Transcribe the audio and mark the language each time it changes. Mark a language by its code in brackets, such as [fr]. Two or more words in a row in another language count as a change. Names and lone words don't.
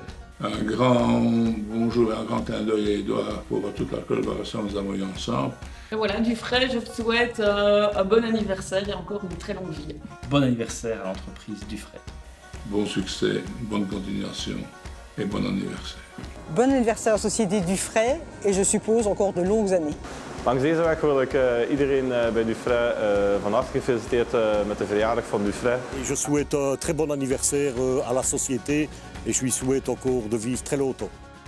[fr] Un grand bonjour et un grand clin d'œil à Edouard pour toute la collaboration que nous avons eue ensemble. Et voilà, Dufray, je te souhaite un bon anniversaire et encore une très longue vie. Bon anniversaire à l'entreprise Dufray. Bon succès, bonne continuation et bon anniversaire. Bon anniversaire à la société Dufray et je suppose encore de longues années. [nl] Langs deze weg wil ik iedereen bij Dufray van harte gefeliciteerd met de verjaardag van Dufray. [fr] Et je souhaite un très bon anniversaire à la société et je lui souhaite encore de vivre très longtemps.